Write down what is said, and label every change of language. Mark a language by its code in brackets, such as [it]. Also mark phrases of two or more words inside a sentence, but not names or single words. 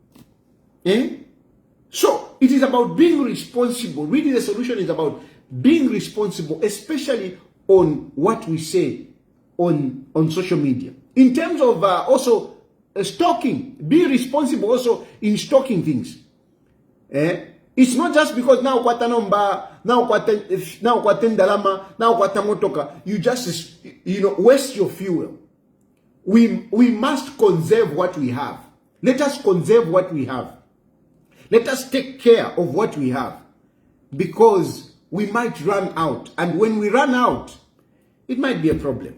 [en] So, it is about being responsible. Really, the solution is about being responsible, especially on what we say on social media. In terms of also stalking, be responsible also in stalking things. It's not just because now [bem] kwata nomba, [en] now [bem] kwaten dalama, [en] now [bem] kwata motoka, [en] you just, you know, waste your fuel. We must conserve what we have. Let us conserve what we have. Let us take care of what we have, because we might run out, and when we run out, it might be a problem.